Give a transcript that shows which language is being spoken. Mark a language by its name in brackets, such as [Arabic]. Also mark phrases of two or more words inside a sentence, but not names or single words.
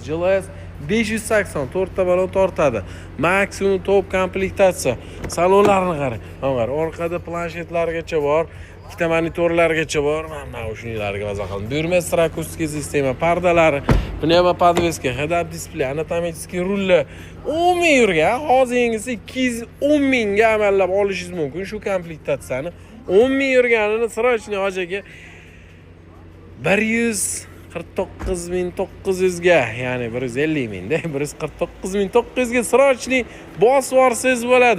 [Uzbek] JLS 580 4 ta balon tortadi. Maksimum top komplektatsiya. Salonlarni qarang. Mana orqada planshetlargacha bor. Ikkita monitorlargacha bor. Mana shuninglarga maza qildim. Buyurmas akustik sistema, pardalari, pnevma podveska, [English] head-up display, [Uzbek] anatomический rullar 10 ming yurgan. Hozirgisi 210 mingga amallab olishingiz mumkin shu komplektatsiyani. 10 ming yurganini srochniy hoji aka 149.900 ga, ya'ni 150 mingda 149.900 ga srochniy bosib yuborsangiz bo'ladi.